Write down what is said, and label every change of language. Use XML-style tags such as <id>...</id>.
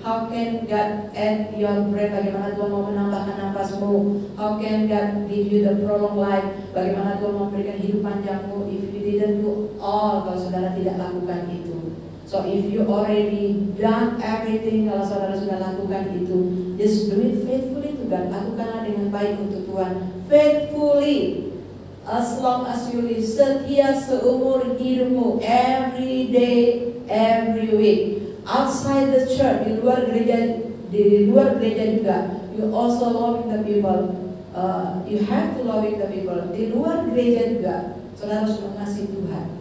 <en>How can God add your breath?</en> <id>Bagaimana Tuhan mau menambahkan nafasmu?</id> <en>How can God give you the prolonged life?</en> <id>Bagaimana Tuhan memberikan hidup panjangmu?</id> <en>If you didn't do all,</en> <id>kalau saudara tidak lakukan itu,</id> <en>So if you already done everything,</en> <id>kalau saudara sudah lakukan itu,</id> <en>just do it faithfully to God.</en> <id>Lakukanlah dengan baik untuk Tuhan.</id> <en>Faithfully, as long as you live,</en> <id>setia seumur hidupmu,</id> <en>every day, every week. Outside the church,</en> <id>di luar gereja juga,</id> <en>you also loving the people. You have to loving the people.</en> <id>Di luar gereja juga, saudara harus mengasihi Tuhan.</id>